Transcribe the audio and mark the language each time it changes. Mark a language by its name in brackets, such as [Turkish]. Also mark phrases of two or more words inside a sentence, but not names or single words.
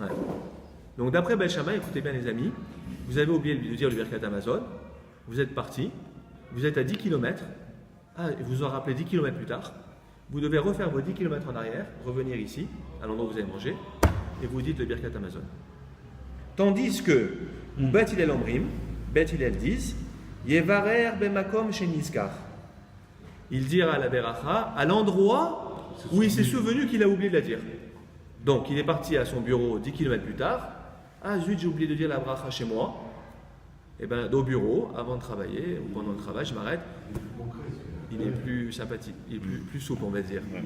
[French] Donc d'après Bet Shammai, écoutez bien les amis, vous avez oublié de dire le Birkat Hamazon, vous êtes parti, vous êtes à 10 km, vous en rappelez 10 km plus tard, vous devez refaire vos 10 km en arrière, revenir ici, à l'endroit où vous avez mangé, et vous dites le Birkat Hamazon. Tandis que, [Hebrew] בית הלל אומרים, Bet Hillel disent, יברך במקום שנזכר. [French] Il dira la beracha à l'endroit où il s'est souvenu qu'il a oublié de la dire. Donc, il est parti à son bureau 10 km plus tard. Ah zut, j'ai oublié de dire la bracha chez moi. Et bien, au bureau, avant de travailler, ou pendant le travail, je m'arrête. Il est plus sympathique, il est plus souple, on va dire.